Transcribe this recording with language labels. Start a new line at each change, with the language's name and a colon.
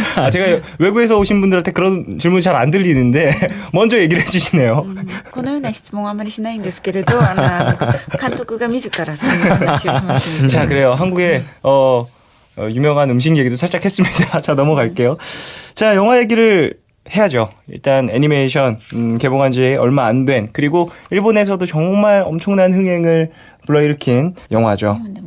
Korean: 제가 외국에서 오신 분들한테 그런 질문이 잘 안 들리는데 먼저 얘기를 해주시네요.
Japanese: このような質問はあまりしないんですけれど、監督が自ら話をしますので.
Korean: 자, 그래요. 한국의 유명한 음식 얘기도 살짝 했습니다. 자, 넘어갈게요. 자, 영화 얘기를 해야죠. 일단 애니메이션 개봉한 지 얼마 안 된, 그리고 일본에서도 정말 엄청난 흥행을 불러일으킨 영화죠.